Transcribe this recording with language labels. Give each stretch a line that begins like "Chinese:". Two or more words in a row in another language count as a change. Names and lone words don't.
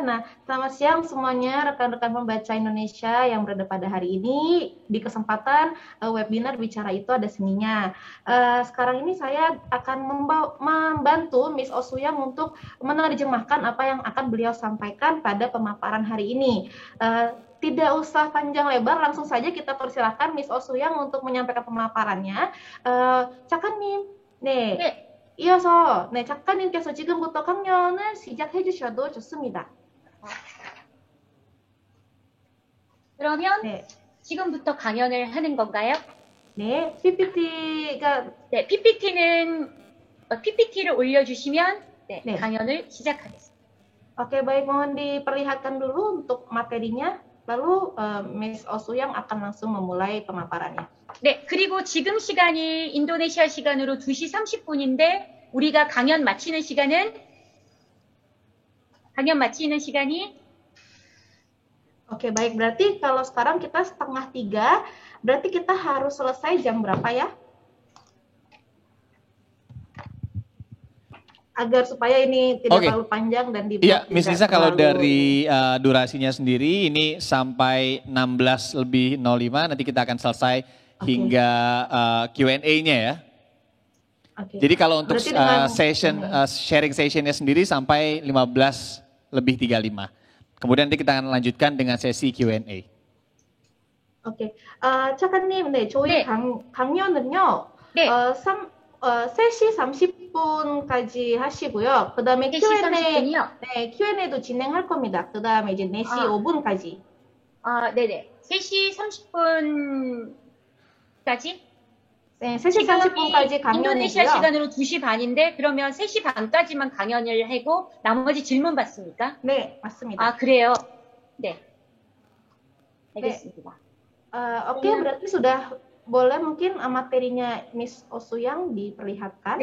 Indonesian: Nah, selamat siang semuanya rekan-rekan pembaca Indonesia yang berada pada hari ini di kesempatan webinar Bicara Itu Ada Seninya. Sekarang ini saya akan membantu Miss Oh Soo-young untuk menerjemahkan apa yang akan beliau sampaikan pada pemaparan hari ini. Tidak usah panjang lebar, langsung saja kita persilakan Miss Oh Soo-young untuk menyampaikan pemaparannya.
Korean: 작가님, 네. 네. 이어서 작가님께서 지금부터 강연을 시작해 주셔도 좋습니다. 그러면 네, 지금부터 강연을 하는 건가요? 네, PPT가 네, PPT를 올려주시면 네. 강연을 시작하겠습니다.
Indonesian: Oke, baik, mohon diperlihatkan dulu untuk materinya. Lalu Miss Oh Soo-young akan langsung memulai pemaparannya.
Korean: 네, 그리고 지금 시간이 인도네시아 시간으로 2시 30분인데 우리가 강연 마치는 시간이
Indonesian: Oke, baik, berarti kalau sekarang kita 2:30, berarti kita harus selesai jam berapa ya? Agar supaya ini tidak terlalu panjang dan dibuat. Iya, Miss Lisa, kalau dari durasinya sendiri ini sampai 16:05 nanti kita akan selesai hingga Q&A-nya ya. Jadi kalau untuk
English: sharing sessionnya
Indonesian: sendiri sampai 15:35. Kemudian nanti kita akan lanjutkan dengan sesi Q&A.
Korean: 오케이. 작가님, 네, 저희 강연은요. 네. 3시 30분까지 하시고요. 그다음에 3시 Q&A, 30분이요? 네, Q&A도 진행할 겁니다. 그다음에 이제 4시 5분까지. 네네. 3시 30분까지? 네, 3시 30분까지 인도네시아 강연이고요. 시간으로 2시 반인데 그러면 3시 반까지만 강연을 하고 나머지 질문 받습니까? 네, 맞습니다. 아, 그래요? 네. 알겠습니다.
Indonesian: Oke, berarti sudah boleh mungkin materinya Miss Oh Soo-young diperlihatkan.